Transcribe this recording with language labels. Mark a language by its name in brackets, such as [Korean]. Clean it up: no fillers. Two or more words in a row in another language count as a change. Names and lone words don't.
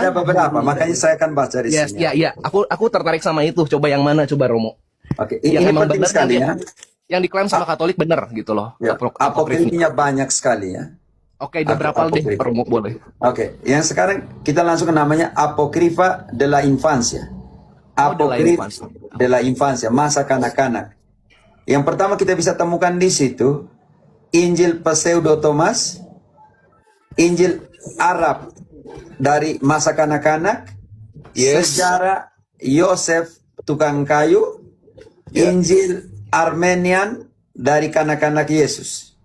[Indonesian] Ada beberapa, makanya saya akan baca di Yes, sini. ya. Aku tertarik sama itu. Coba yang mana coba Romo? Oke, Yang ini emang penting benar sekali ya. Yang diklaim sama Katolik benar gitu loh. Ya, Apokrifnya. apokrifnya banyak sekali ya. Oke, ada berapa deh Apokrif. Romo boleh? Oke, yang sekarang kita langsung ke namanya Apokrifa de la Infancia. Oh, de la Apokrif Infancia. de la Infancia, masa kanak-kanak. Yang pertama kita bisa temukan di situ Injil Pseudo Thomas, Injil Arab dari masa kanak-kanak, Yes. sejarah Yosef tukang kayu, Injil Armenian dari kanak-kanak Yesus.